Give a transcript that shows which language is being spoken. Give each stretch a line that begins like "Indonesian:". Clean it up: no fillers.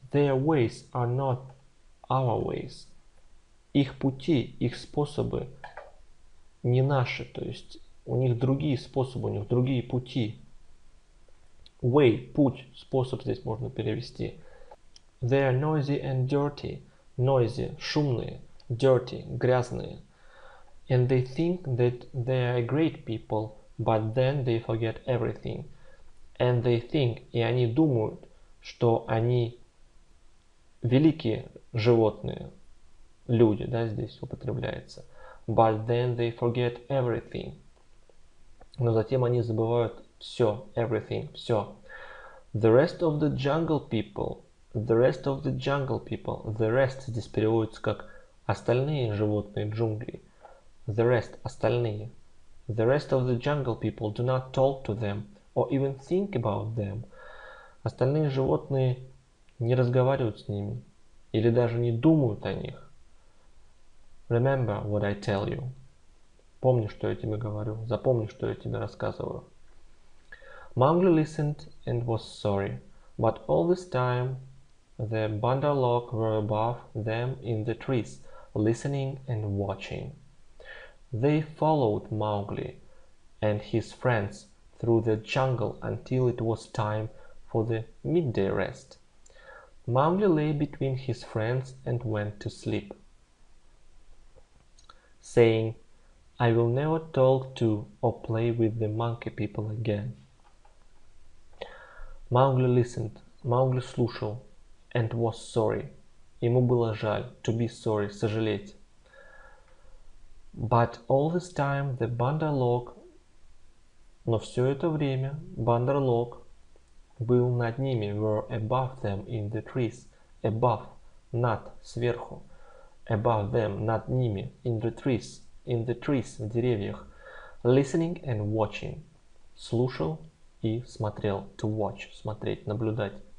English: Their ways are not our ways.
Russian: Их пути, их способы не наши, то есть у них другие способы, у них другие пути.
English: Way,
Russian: путь, способ здесь можно перевести.
English: They are noisy and dirty. Noisy,
Russian: шумные,
English: dirty,
Russian: грязные.
English: And they think that they are great people, but then they forget everything. And they think,
Russian: и они думают, что они великие животные, люди, да, здесь употребляется.
English: But then they forget everything.
Russian: Но затем они забывают все,
English: everything,
Russian: все.
English: The rest of the jungle people, the rest of the jungle people, the rest
Russian: здесь переводится как остальные животные джунглей.
English: The rest, остальные. The rest of the jungle people do not talk to them or even think about them.
Russian: Остальные животные не разговаривают с ними или даже не думают о них.
English: Remember what I tell you.
Russian: Помни, что я тебе говорю. Запомни, что я тебе рассказываю.
English: Mowgli listened and was sorry, but all this time the Bandarlog were above them in the trees, listening and watching. They followed Mowgli and his friends through the jungle until it was time for the midday rest. Mowgli lay between his friends and went to sleep, saying, I will never talk to or play with the monkey people again. Mowgli listened, Mowgli
Russian: слушал,
English: and was sorry.
Russian: Ему было жаль,
English: to be sorry,
Russian: сожалеть.
English: But all this time the Bandarlog,
Russian: но все это время Bandarlog был над ними,
English: were above them in the trees, above,
Russian: над, сверху,
English: above them,
Russian: над ними,
English: in the trees,
Russian: в деревьях,
English: listening and watching,
Russian: слушал и смотрел,
English: to watch,
Russian: смотреть, наблюдать.